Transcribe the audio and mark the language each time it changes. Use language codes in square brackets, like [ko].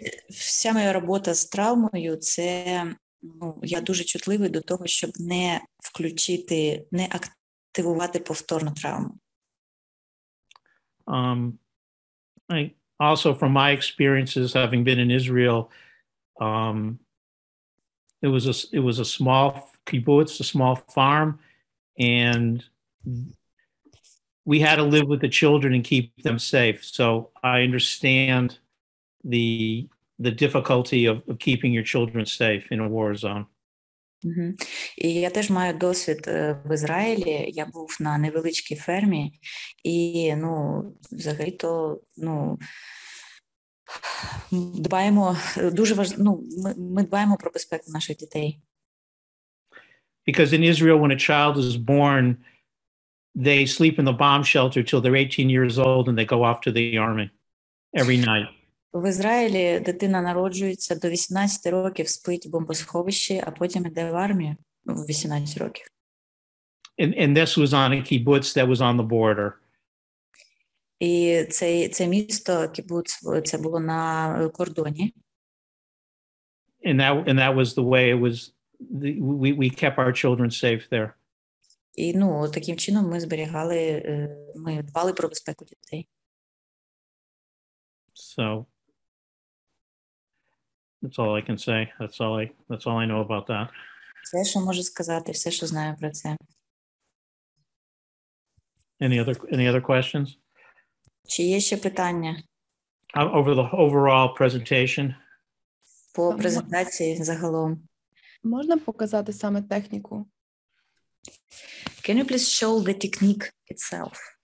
[uk] Вся моя робота з травмою, це я дуже чутливий до того, щоб не включити, не активувати повторну травму. [en] Also, from my experiences, having been in Israel, it was a small kibbutz, a small farm, and we had to live with the children and keep them safe. So I understand the difficulty of keeping your children safe in a war zone. [uk] І я теж маю досвід в Ізраїлі. Я був на невеличкій фермі, і взагалі-то дбаємо дуже ми дбаємо про безпеку наших дітей. [en] Because in Israel, when a child is born, they sleep in the bomb shelter till they're 18 years old and they go off to the army every night. [uk] В Ізраїлі дитина народжується до 18 років, спить в бомбосховищі, а потім йде в армію в 18 років. [en] And this was on a kibbutz that was on the border. [uk] І це місто, кібуц, це було на кордоні. [en] And that was the way it was. We kept our children safe there. [uk] І таким чином ми дбали про безпеку дітей. [en] So that's all I can say. That's all I know about that. [uk] Все, що можу сказати, все, що знаю про це. [en] Any other questions? [uk] Чи є ще питання? [en] Over the overall presentation. [uk] По презентації загалом. Можна показати саме техніку? [en] Can you please show the technique itself?